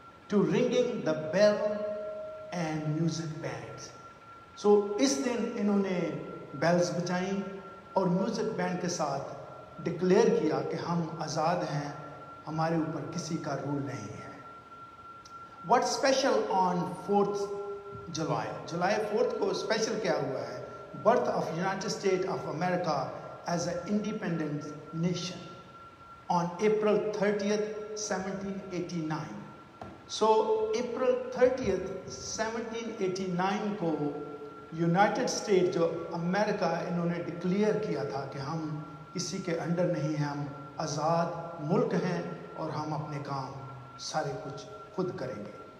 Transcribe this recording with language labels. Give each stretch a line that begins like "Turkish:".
English: To ringing the bell and music bands.
Hindi: सो इस दिन इन्होंने बेल्स बजाई और म्यूजिक बैंड के साथ डिक्लेयर किया कि हम आज़ाद हैं, हमारे ऊपर किसी का रूल नहीं है।
English: What's special on 4th July?
Hindi: July 4th को स्पेशल क्या हुआ है?
English: Birth of United States of America as an independent nation on April 30th, 1789.
Hindi: So April 30th, 1789 को यूनाइटेड स्टेट जो अमेरिका, इन्होंने डिक्लेयर किया था कि हम किसी के अंडर नहीं हैं, हम आज़ाद मुल्क हैं और हम अपने काम सारे कुछ खुद करेंगे।